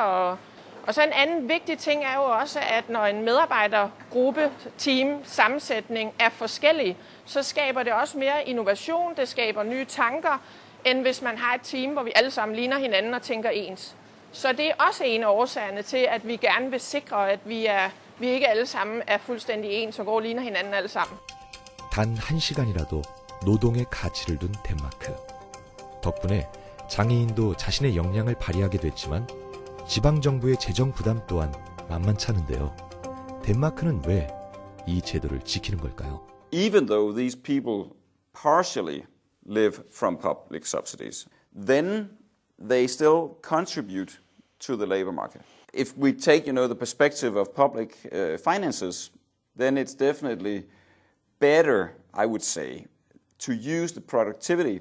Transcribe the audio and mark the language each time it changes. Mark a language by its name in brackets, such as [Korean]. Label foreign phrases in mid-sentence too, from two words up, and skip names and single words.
[Danish] Og så en anden vigtig ting er jo også, at når en medarbejdergruppe, team, sammensætning er forskellig, så skaber det også mere innovation, det skaber nye tanker, end hvis man har et team, hvor vi alle sammen ligner hinanden og tænker ens. Så det er også en af årsagerne til, at vi gerne vil sikre, at vi ikke alle sammen er fuldstændig ens og går og ligner hinanden alle sammen. [Korean] 단 1시간이라도 노동의 가치를 둔 덴마크. 덕분에 장애인도 자신의 역량을 발휘하게 됐지만 지방정부의 재정 부담 또한 만만치 않은데요. 덴마크는 왜 이 제도를 지키는 걸까요? [English] Even though these people partially live from public subsidies, then they still contribute to the labor market. If we take, the perspective of public finances, then it's definitely better, I would say, to use the productivity.